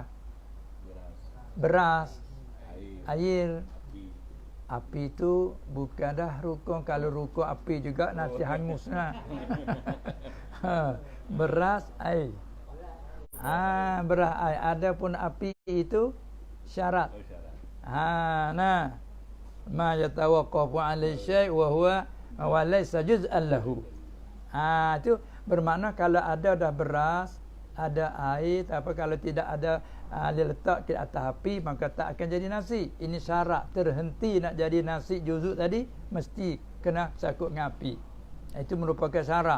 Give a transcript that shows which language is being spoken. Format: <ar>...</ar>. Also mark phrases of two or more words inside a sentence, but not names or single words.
<ms>Beras, air. Api itu bukan dah rukun. Kalau rukun api juga nasi hangus lah. Beras, air. Beras, air. Adapun api itu syarat.</ms> <ar>ما يتوقف عليه شيء وهو وليس جزءا له.</ar> <ms>Itu bermakna kalau ada dah beras, ada air, kalau tidak ada diletak ke atas api, maka tak akan jadi nasi. Ini syarat terhenti nak jadi nasi juzuk tadi, mesti kena sakut dengan api. Itu merupakan syarat.</ms>